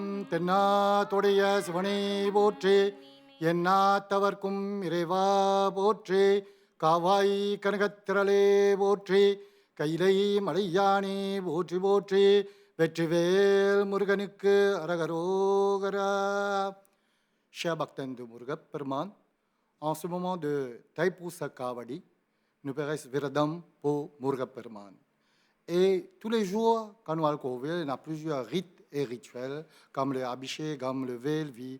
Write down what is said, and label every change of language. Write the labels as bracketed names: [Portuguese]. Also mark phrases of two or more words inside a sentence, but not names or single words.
[Tamil] தென்னாட்டுடைய சிவனே போற்றி, எந்நாட்டவர்க்கும் இறைவா போற்றி, காவாய் கனகத்திரளே போற்றி, கைலை மலையானே போற்றி போற்றி, வெற்றிவேல் முருகனுக்கு அரகரோகரா. [French] Cher Bhaktan de Muruga-Peruman, en ce moment de Thaipusam Kavadi, nous paraissons Viradam pour Muruga-Peruman. Et tous les jours, quand nous allons au Ville, il y a plusieurs rites et rituels, comme le Abhishek, comme le Velvi.